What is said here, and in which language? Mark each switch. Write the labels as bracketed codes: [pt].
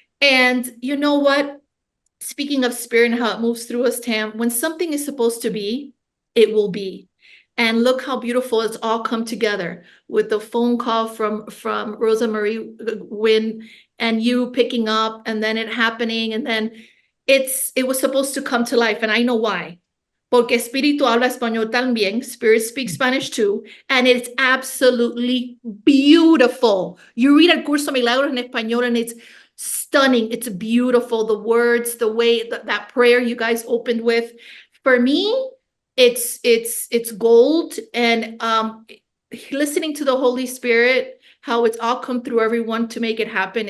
[en] And you know what? Speaking of spirit and how it moves through us, Tam, when something is supposed to be, it will be. And look how beautiful it's all come together with the phone call from Rosa Marie Wynn and you picking up and then it happening. And then it was supposed to come to life. And I know why. [es] porque Espíritu habla español también. [en] Spirit speaks Spanish too. And it's absolutely beautiful. You read El Curso Milagros [es] en español [en] and it's stunning. It's beautiful. The words, the way that prayer you guys opened with. For me, it's gold. And listening to the Holy Spirit, how it's all come through everyone to make it happen.